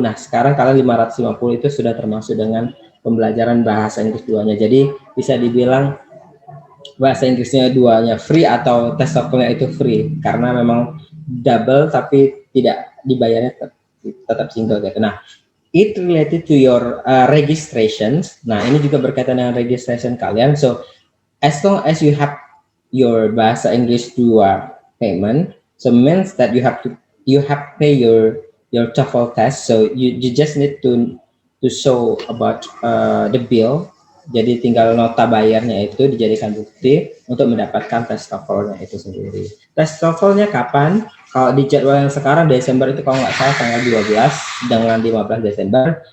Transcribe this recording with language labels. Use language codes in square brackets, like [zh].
[id] Nah, sekarang kalian 550 itu sudah termasuk dengan pembelajaran bahasa Inggris 2-nya. Jadi bisa dibilang bahasa Inggrisnya 2-nya free atau tes TOEFL-nya itu free, karena memang double tapi tidak dibayarnya tetap single gitu. [en] Nah, it related to your registrations. [id] Nah, ini juga berkaitan dengan registration kalian. [en] So as long as you have your bahasa Inggris 2 payment, so means that you have pay your TOEFL test. So you just need to show about the bill. [id] Jadi tinggal nota bayarnya itu dijadikan bukti untuk mendapatkan tes TOEFL-nya itu sendiri. Tes TOEFL-nya kapan? Kalau di jadwal yang sekarang Desember itu kalau nggak salah tanggal 12 dengan 15 Desember.